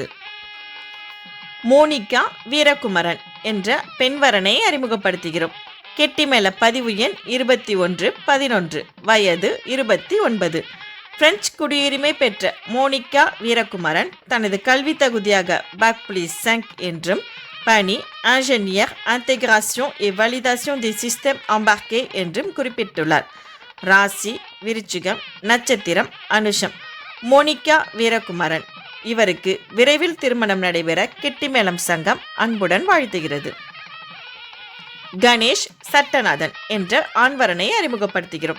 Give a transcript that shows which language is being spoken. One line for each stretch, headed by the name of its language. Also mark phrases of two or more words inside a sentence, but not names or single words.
Tamil: மோனிகா வீரகுமரன் என்ற பெண்வரனை அறிமுகப்படுத்துகிறோம். கெட்டிமேள பதிவு எண் 2111, வயது 29. பிரெஞ்சு குடியுரிமை பெற்ற மோனிகா வீரகுமரன் தனது கல்வி தகுதியாக
French: bac plus 5
Tamil: என்றும் பணி
French: ingénieur intégration et validation des systèmes embarqués
Tamil: என்றும் குறிப்பிட்டுள்ளார். ராசி விருச்சிகம், நட்சத்திரம் அனுஷம். மோனிகா வீரகுமரன் இவருக்கு விரைவில் திருமணம் நடைபெற கெட்டிமேளம் சங்கம் அன்புடன் வாழ்த்துகிறது. கணேஷ் சட்டநாதன் என்ற ஆண்வரனை அறிமுகப்படுத்துகிறோம்.